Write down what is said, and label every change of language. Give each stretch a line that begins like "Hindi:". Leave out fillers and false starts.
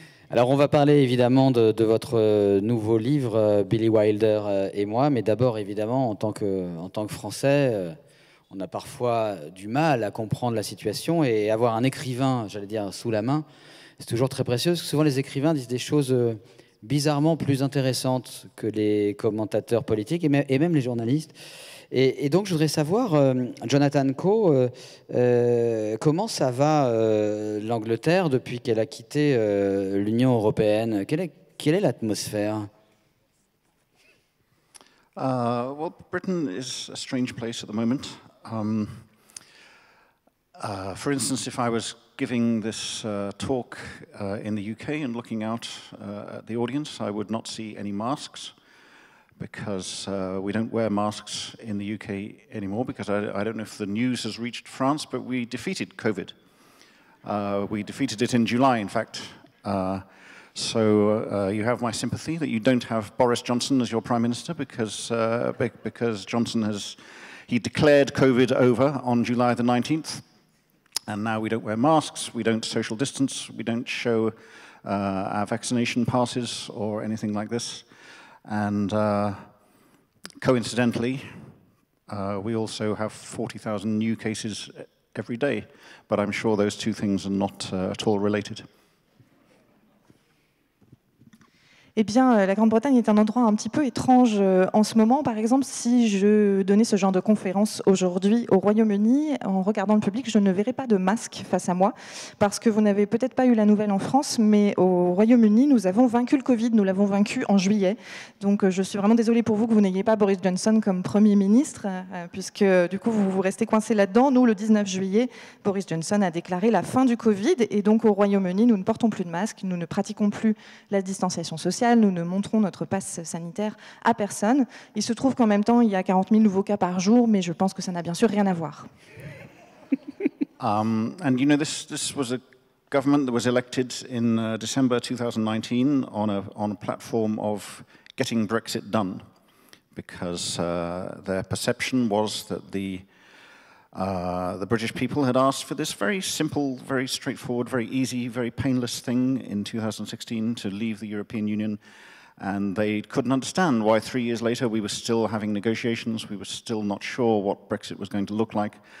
French: Alors on va parler évidemment de votre nouveau livre, Billy Wilder et moi, mais d'abord évidemment en tant que Français, on a parfois du mal à comprendre la situation et avoir un écrivain, j'allais dire, sous la main, c'est toujours très précieux, parce que souvent les écrivains disent des choses bizarrement plus intéressantes que les commentateurs politiques et même les journalistes. Et donc, je voudrais savoir, Jonathan Coe, comment ça va l'Angleterre depuis qu'elle a quitté l'Union européenne? Quelle est l'atmosphère?
English: Well, Britain is a strange place at the moment. For instance, if I was giving this talk in the UK and looking out at the audience, I would not see any masks, because we don't wear masks in the UK anymore, because I don't know if the news has reached France, but we defeated COVID. We defeated it in July, in fact. So you have my sympathy that you don't have Boris Johnson as your Prime Minister, because Johnson he declared COVID over on July the 19th, and now we don't wear masks, we don't social distance, we don't show our vaccination passes or anything like this. And coincidentally, we also have 40,000 new cases every day, but I'm sure those 2 things are not at all related.
French: Eh bien, la Grande-Bretagne est un endroit un petit peu étrange en ce moment. Par exemple, si je donnais ce genre de conférence aujourd'hui au Royaume-Uni, en regardant le public, je ne verrais pas de masque face à moi, parce que vous n'avez peut-être pas eu la nouvelle en France, mais au Royaume-Uni, nous avons vaincu le Covid, nous l'avons vaincu en juillet. Donc, je suis vraiment désolée pour vous que vous n'ayez pas Boris Johnson comme Premier ministre, puisque du coup, vous restez coincé là-dedans. Nous, le 19 juillet, Boris Johnson a déclaré la fin du Covid, et donc au Royaume-Uni, nous ne portons plus de masque, nous ne pratiquons plus la distanciation sociale, nous ne montrons notre passe sanitaire à personne. Il se trouve qu'en même temps, il y a 40 000 nouveaux cas par jour, mais je pense que ça n'a bien sûr rien à voir.
English: And you know, this was a government that was elected in December 2019 on a platform of getting Brexit done, because their perception was that the British people had asked for this very simple, very straightforward, very easy, very painless thing in 2016 to leave the European Union, and they couldn't understand why 3 years later we were still having negotiations, we were still not sure what Brexit was going to look like.